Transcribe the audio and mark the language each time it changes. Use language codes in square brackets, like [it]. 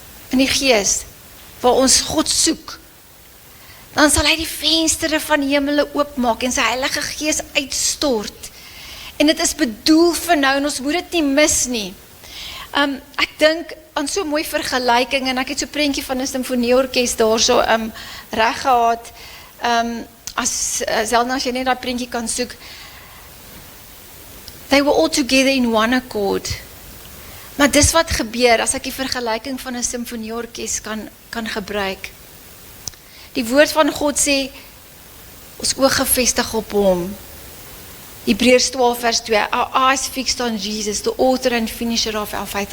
[af] In die gees, waar ons God soek, dan sal hy die venstere van die hemele oopmaak en sy Heilige Gees uitstort. En dit is bedoel vir nou en ons moet dit nie mis nie. Ek dink aan so mooi vergelyking en ek het so prentjie van 'n simfonieorkes daar so reg gehad. As Zelna, as jy net daai prentjie kan soek. [en] They were all together in one accord. [af] Maar dis wat gebeur as ek die vergelyking van 'n simfonieorkes kan gebruik. Die woord van God sê ons oog gefestig op hom. [en] Hebreërs 12 vers 2, our eyes fixed on Jesus, the author and finisher of our faith.